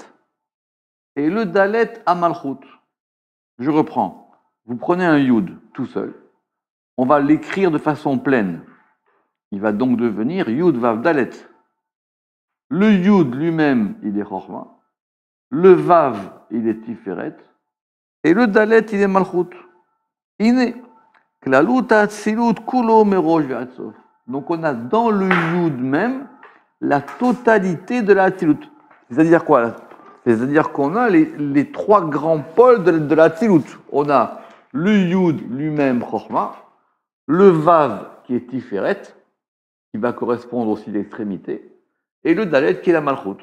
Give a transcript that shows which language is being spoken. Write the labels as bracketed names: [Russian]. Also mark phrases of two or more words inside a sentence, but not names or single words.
[French] Et le Dalet, à Malchut. Je reprends. Vous prenez un Yud tout seul. On va l'écrire de façon pleine. Il va donc devenir Yud Vav Dalet. Le Yud lui-même, il est Chorma. Le Vav, il est Tiferet. Et le Dalet, il est Malchut. Iné. [Hebrew] כללות האצילות כולו מראש ועד סוף. [French] Donc on a dans le Yud même la totalité de la Hatzilut. C'est-à-dire quoi? C'est-à-dire qu'on a les 3 grands pôles de la Hatzilut. On a le Yud lui-même Chorma. Le Vav qui est Tiferet, qui va correspondre aussi à l'extrémité, et le Dalet qui est la Malchut.